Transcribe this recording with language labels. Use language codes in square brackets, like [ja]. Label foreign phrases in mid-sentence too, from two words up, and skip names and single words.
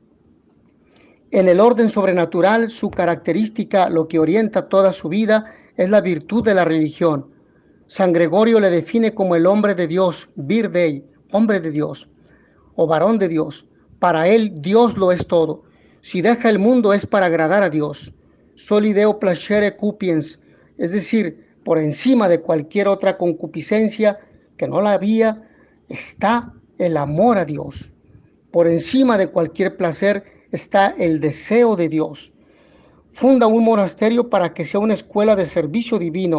[es] En el orden sobrenatural, su característica, lo que orienta toda su vida, es la virtud de la religión. San Gregorio le define como el hombre de Dios, [la] vir Dei, [es] hombre de Dios, o varón de Dios. Para él, Dios lo es todo. Si deja el mundo es para agradar a Dios. [la] Soli Deo placere cupiens, [es] es decir, por encima de cualquier otra concupiscencia que no la había, está el amor a Dios. Por encima de cualquier placer está el deseo de Dios. Funda un monasterio para que sea una escuela de servicio divino.